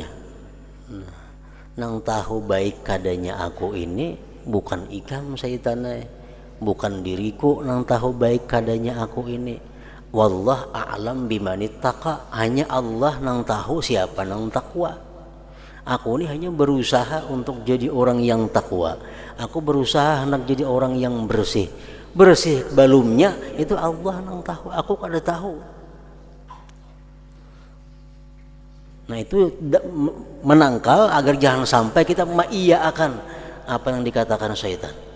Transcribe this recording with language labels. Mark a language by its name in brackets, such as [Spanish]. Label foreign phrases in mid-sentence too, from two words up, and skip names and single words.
[Banjar] Nang tahu baik kadanya aku ini bukan ikam syaitannya, bukan diriku nang tahu baik kadanya aku ini. [Arabic] والله أعلم بمن اتقى, [Banjar] hanya Allah nang tahu siapa nang takwa. [Indonesian] Aku ini hanya berusaha untuk jadi orang yang takwa. Aku berusaha hendak jadi orang yang bersih. Bersih balumnya itu Allah yang tahu. [Banjar] Aku kada tahu. [Indonesian] Nah, itu menangkal agar jangan sampai kita mengiyakan apa yang dikatakan syaitan.